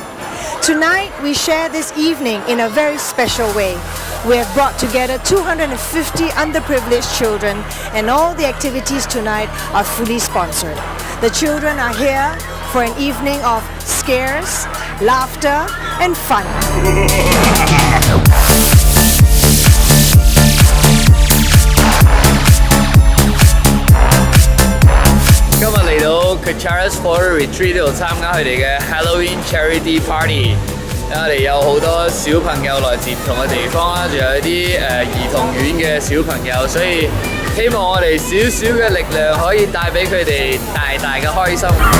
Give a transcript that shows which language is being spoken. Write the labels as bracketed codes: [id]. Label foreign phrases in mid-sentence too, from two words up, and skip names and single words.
[en] Tonight, we share this evening in a very special way. We have brought together 250 underprivileged children, and all the activities tonight are fully sponsored. The children are here for an evening of scares, laughter, and fun. [yue] 今日嚟到 Kachara Forest Retreat 呢度參加佢哋嘅 Halloween Charity Party。我哋有好多小朋友來自唔同嘅地方啦，仲有啲兒童院嘅小朋友，所以希望我哋少少嘅力量可以帶俾佢哋大大嘅開心。